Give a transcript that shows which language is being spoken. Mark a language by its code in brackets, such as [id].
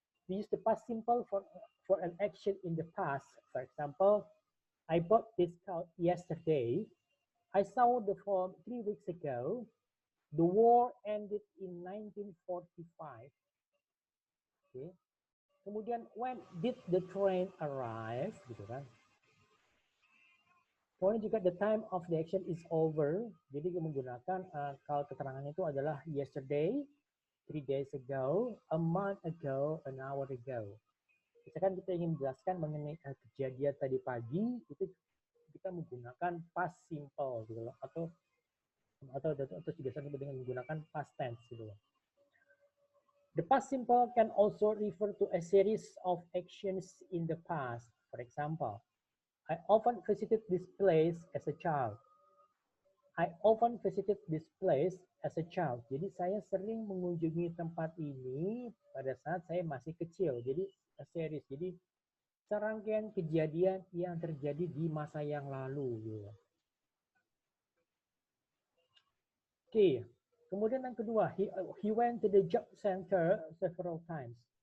[en] We use the past simple for an action in the past. For example, I bought this coat yesterday. I saw the film 3 weeks ago. The war ended in 1945. Okay. [id] Kemudian [en] when did the train arrive? [id] Gitu kan. Kemudian juga [en] the time of the action is over. [id] Jadi menggunakan kalau keterangannya itu adalah [en] yesterday, 3 days ago, a month ago, an hour ago. [id] Misalkan kita ingin menjelaskan mengenai kejadian tadi pagi, itu kita menggunakan past simple gitu loh, atau biasanya dengan menggunakan past tense gitu loh. [en] The past simple can also refer to a series of actions in the past. For example, I often visited this place as a child. I often visited this place as a child. [id] Jadi saya sering mengunjungi tempat ini pada saat saya masih kecil. Jadi a series. Jadi serangkaian kejadian yang terjadi di masa yang lalu. Gitu. Oke. Kemudian yang kedua, [en] he went to the job center several times.